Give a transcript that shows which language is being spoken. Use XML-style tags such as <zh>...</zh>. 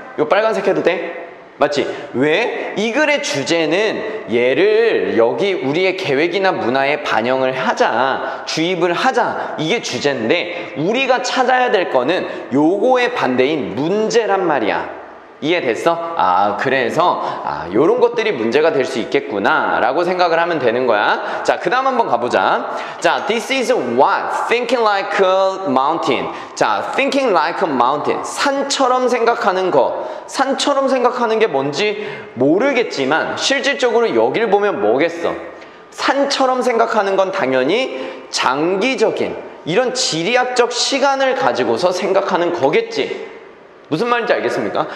<ko>요 빨간색 해도 돼? 맞지? 왜? 이 글의 주제는 얘를 여기 우리의 계획이나 문화에 반영을 하자, 주입을 하자, 이게 주제인데 우리가 찾아야 될 거는 요거의 반대인 문제란 말이야. 이해됐어? 아, 그래서 요런 것들이 문제가 될 수 있겠구나 라고 생각을 하면 되는 거야. 자, 그 다음 한번 가보자.</ko> <en>자, this is what thinking like a mountain. 자, thinking like a mountain.</en> <ko>산처럼 생각하는 거. 산처럼 생각하는 게 뭔지 모르겠지만 실질적으로 여길 보면 뭐겠어? 산처럼 생각하는 건 당연히 장기적인 이런 지리학적 시간을 가지고서 생각하는 거겠지. 무슨 말인지 알겠습니까?</ko>